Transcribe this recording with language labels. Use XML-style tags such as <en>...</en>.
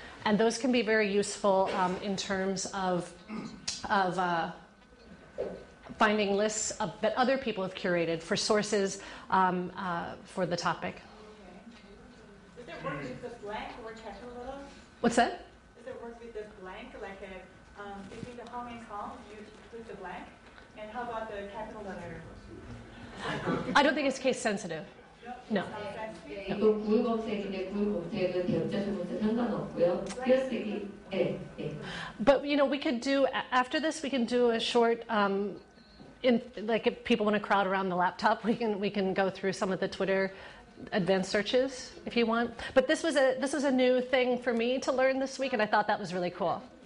<en>And those can be very useful in terms of finding lists that other people have curated for sources for the topic. Does it work with the blank or check a little? What's that? Does it work with the blank, like Maybe the Hong Kong, you put the blank. And how about the capital letter? I don't think it's case sensitive. No.</en> <ko>이거 구글 검색인데 구글 검색은 대문자 소문자 상관없고요. 띄어쓰기 네.</ko> <en>But you know, we could do after this. We can do a short. Like if people want to crowd around the laptop, we can go through some of the Twitter advanced searches if you want. But this was a new thing for me to learn this week, and I thought that was really cool.</en>